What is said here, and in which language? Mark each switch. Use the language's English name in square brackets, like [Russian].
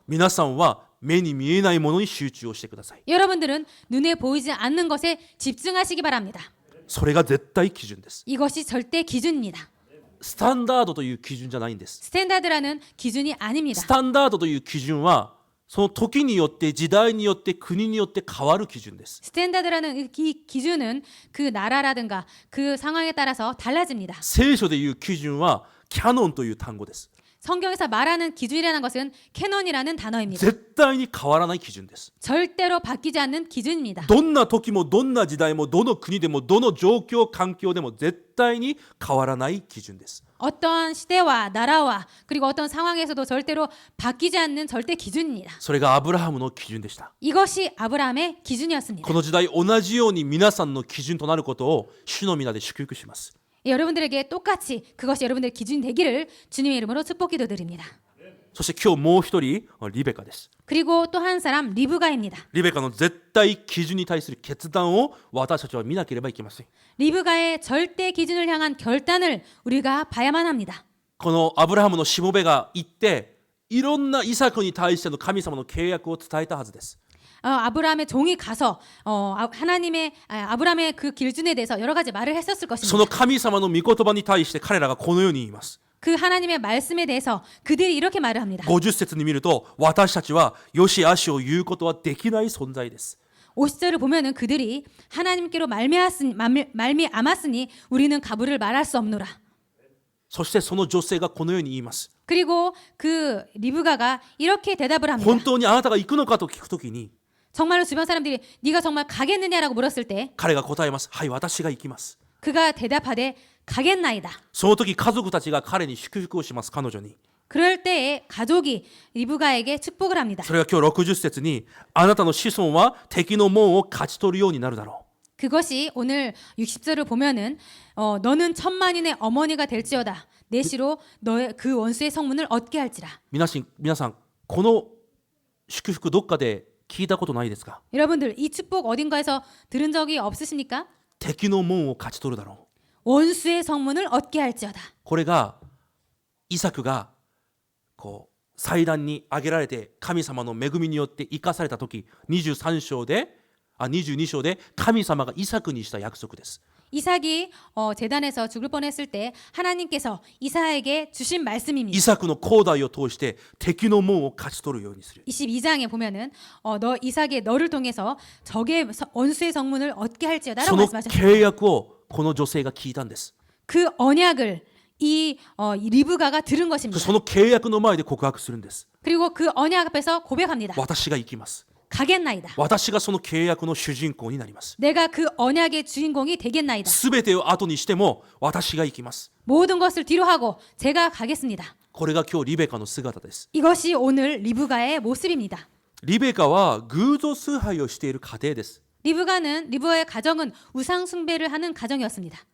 [Japanese] 皆さんは目に見えないものに集中をしてください。 [Korean] 여러분들은 눈에 보이지 않는 것에 집중하시기 바랍니다. [Japanese] それが絶対基準です。 [Korean] 이것이 절대 기준입니다. [Japanese] スタンダードという基準じゃないんです。 [Korean] 스탠다드라는 기준이 아닙니다. [Japanese] スタンダードという基準はその時によって時代によって国によって変わる基準です。 [Korean] 스탠다드라는 이 기준은 그 나라라든가 그 상황에 따라서 달라집니다. [Japanese] 聖書でいう基準はキャノンという単語です。 [Korean] 성경에서 말하는 기준이라는 것은 캐논이라는 단어입니다. [Japanese] 絶対に変わらない基準です。 [Korean] 절대로 바뀌지 않는 기준입니다. [Japanese] どんな時もどんな時代もどの国でもどの状況環境でも絶対に変わらない基準です。 [Korean] 어떤 시대와 나라와 그리고 어떤 상황에서도 절대로 바뀌지 않는 절대 기준입니다. [Japanese] それがアブラハムの基準でした。 [Korean] 이것이 아브라함의 기준이었습니다. [Japanese] この時代同じように皆さんの基準となることを主の皆で祝福します。 [Korean] 여러분들에게 똑같이 그것이 여러분들의 기준이 되기를 주님의 이름으로 축복 기도드립니다. [Japanese] そして今日もう一人リベカです。 [Korean] 그리고 또 한 사람 리브가입니다. [Japanese] リベカの絶対基準に対する決断を私たちは見なければいけません。 [Korean] 리브가의 절대 기준을 향한 결단을 우리가 봐야만 합니다. [Japanese] このアブラハムのしもべが行っていろんなイサクに対しての神様の契約を伝えたはずです。 [Korean] 아브라함의 종이 가서 아브라함의 그 기준에 대해서 여러 가지 말을 했었을 [Japanese] そ [Korean] 것입니다. [Japanese] の神様の御言葉に対して彼らがこのように言います。 [Korean] 그 하나님의 말씀에 대해서 그들이 이렇게 말을 합니다. [Japanese] 50節に見ると私たちはよし悪しを言うことはできない存在です。 [Korean] 50절을 보면은 그들이 하나님께로 말미암았으니 우리는 가부를 말할 수 없노라. [Japanese] そしてその女性がこのように言います。 [Korean] 그리고 그 리브가가 이렇게 대답을 합니다. [Japanese] 本当にあなたが行くのかと聞くときに [Korean] 정말로 주변 사람들이 네가 정말 가겠느냐라고 물었을 때 [Japanese] 彼が答えます。はい、私が行きます。 [Korean] 그가 대답하되 가겠나이다. [Japanese] その時家族たちが彼に祝福をします。彼女に。 [Korean] 그럴 때에 가족이 리브가에게 축복을 합니다. [Japanese] それが今日60節にあなたの子孫は敵の門を勝ち取るようになるだろう。 [Korean] 그것이 오늘 60절을 보면은 너는 천만인의 어머니가 될지어다. 내 시로 너의 그 원수의 성문을 얻게 할지라. [Japanese] 皆さんこの祝福どっかで聞いたことないですか？ [Korean] 여러분들 이 축복 어딘가에서 들은 적이 없으십니까? [Japanese] 敵の門を勝ち取るだろう。 [Korean] 원수의 성문을 얻게 할지어다. [Japanese] これがイサクがこう祭壇に挙げられて神様の恵みによって生かされた時、22章で神様がイサクにした約束です。 [Korean] 이삭이 제단에서 죽을 뻔했을 때 하나님께서 이삭에게 주신 [Japanese] イ [Korean] 말씀입니다. [Japanese] サクの後代を通して敵の門を勝ち取るようにする。 [Korean] 22장에 보면은 너 이삭의 너를 통해서 적의 원수의 성문을 얻게 [Japanese] そ [Korean] 할지어다라고 말씀하셨습니다. [Japanese] 契約をこの女性が聞いたんです。 [Korean] 그 언약을 이 리브가가 들은 것입니다. [Japanese] その契約の前で告白するんです。 [Korean] 그리고 그 언약 앞에서 고백합니다. [Japanese] 私が行きます。 [Korean] 가겠나이다. [Japanese] 私がその契約の主人公になります。 [Korean] 내가 그 언약의 주인공이 되겠나이다. [Japanese] すべてを後にしても私が行きます。 [Korean] 모든 것을 뒤로 하고 제가 가겠습니다. [Japanese] これが今日リベカの姿です。 [Korean] 이것이 오늘 리브가의 모습입니다. [Japanese] リベカは偶像崇拝をしている家庭です。 [Korean] 리브가의 가정은 우상 숭배를 하는 가정이었습니다.